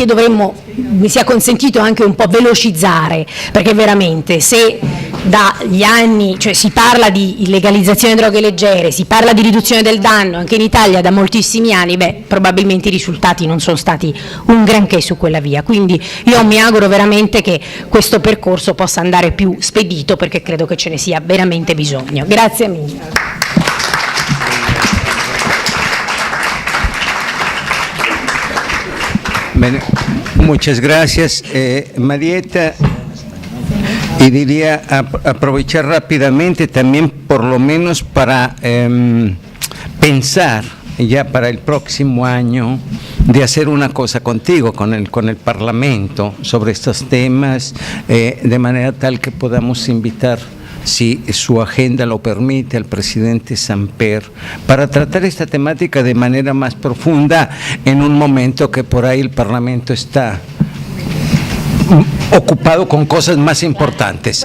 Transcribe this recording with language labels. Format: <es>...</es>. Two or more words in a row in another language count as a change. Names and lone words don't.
<it>dovremmo, mi sia consentito anche un po' velocizzare, perché veramente se dagli anni, cioè si parla di legalizzazione di droghe leggere, si parla di riduzione del danno anche in Italia da moltissimi anni, probabilmente i risultati non sono stati un granché su quella via, quindi io mi auguro veramente che questo percorso possa andare più spedito perché credo che ce ne sia veramente bisogno. Grazie mille. Bene,</it> <es>muchas gracias, Marieta. Y diría aprovechar rápidamente también por lo menos para pensar ya para el próximo año de hacer una cosa contigo, con el Parlamento sobre estos temas, de manera tal que podamos invitar, si su agenda lo permite, al presidente Samper para tratar esta temática de manera más profunda en un momento que por ahí el Parlamento está ocupado con cosas más importantes.</es>